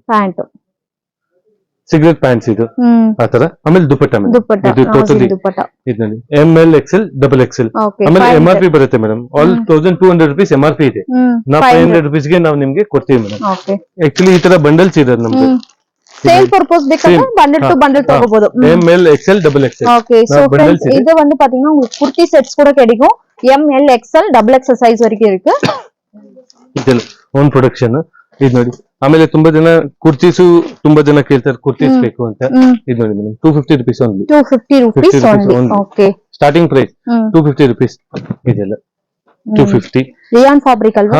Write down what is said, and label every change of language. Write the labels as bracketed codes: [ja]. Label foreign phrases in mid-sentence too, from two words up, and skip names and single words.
[kn] ಪ್ಯಾಂಟ್ ಸಿಗರೇಟ್ ಪ್ಯಾಂಟ್ಸ್ ಇದು ಆತರ. ಆಮೇಲೆ ದುಪಟ್ಟ ಮೇಡಮ್. ಇದು ಟೋಟಲಿ ಇದು ನೋಡಿ ML XL XXL. ಆಮೇಲೆ MRP ಬರುತ್ತೆ ಮೇಡಮ್. ಆಲ್ 1200 [en] rupees MRP [kn] ಇದೆ. ನಾವು 500 rupees ಗೆ ನಾವು ನಿಮ್ಗೆ ಕೊಡ್ತೀವಿ ಮೇಡಮ್. ಆಕ್ಚುಲಿ ಈ ತರ ಬಂಡಲ್ಸ್ ಇದೆ ನಮ್ಗೆ. [en] sale purpose [kn] ಬೇಕಂದ್ರೆ [en] bundle to bundle [kn] ತಗೋಬಹುದು. ML XL XXL. [en] okay so friends [ta] இது வந்து பாத்தீங்கன்னா உங்களுக்கு குர்த்தி செட்ஸ் கூட கிடைக்கும். [en] ML XL XXL size [ta] வரைக்கும் இருக்கு. [kn] ಇದೆಲ್ಲ [en] own production. [kn] ಇದು ನೋಡಿ. ಆಮೇಲೆ ತುಂಬಾ ಜನ ಕುರ್ತೀಸು ತುಂಬಾ ಜನ ಕೇಳ್ತಾರೆ ಕುರ್ತೀಸ್ ಬೇಕು ಅಂತ. ಇದು ನೋಡಿ ಮೇಡಮ್ 250 [en] rupees only. [kn] 250 [en] rupees only. [kn] ಓಕೆ. [en] starting price 250 rupees. [kn] ಇದೆಲ್ಲ 250. [en] rayon fabric [kn] ಅಲ್ವಾ?